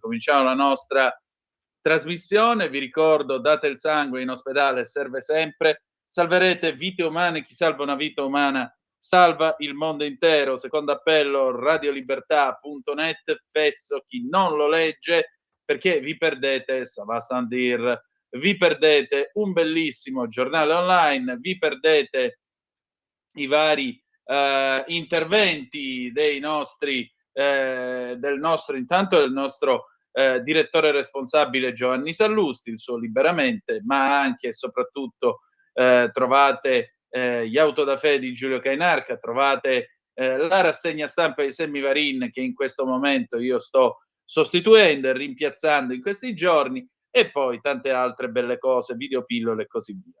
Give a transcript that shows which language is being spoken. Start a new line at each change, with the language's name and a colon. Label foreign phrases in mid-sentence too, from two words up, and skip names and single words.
Italian: Cominciamo la nostra trasmissione. Vi ricordo, date il sangue, in ospedale serve sempre. Salverete vite umane. Chi salva una vita umana salva il mondo intero. Secondo appello radiolibertà.net. Fesso chi non lo legge. perché vi perdete
French: Ça va sans dire,
Italian: vi perdete un bellissimo giornale online, vi perdete i vari interventi dei nostri del nostro direttore responsabile Giovanni Sallusti, il suo Liberamente, ma anche e soprattutto trovate gli Autodafè di Giulio Cainarca, trovate la rassegna stampa di Sammy Varin, che in questo momento io sto sostituendo e rimpiazzando in questi giorni, e poi tante altre belle cose, videopillole e così via.